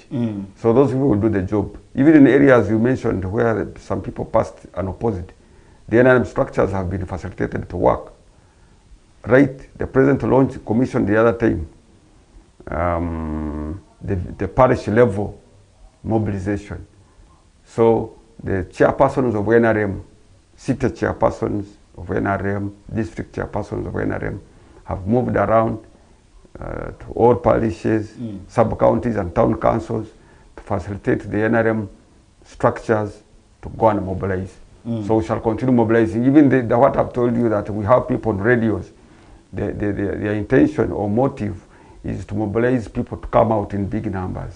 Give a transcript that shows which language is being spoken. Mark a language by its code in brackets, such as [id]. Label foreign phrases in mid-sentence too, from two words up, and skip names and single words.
[en] So those people will do the job. Even in areas you mentioned where some people passed unopposed, the NRM structures have been facilitated to work. Right, the president launched commission the other time, the parish level mobilization. So the chairpersons of NRM, city chairpersons of NRM, district chairpersons of NRM have moved around to all parishes, sub-counties and town councils to facilitate the NRM structures to go and mobilize. So we shall continue mobilizing. Even what I've told you, that we have people on radios, their intention or motive is to mobilize people to come out in big numbers.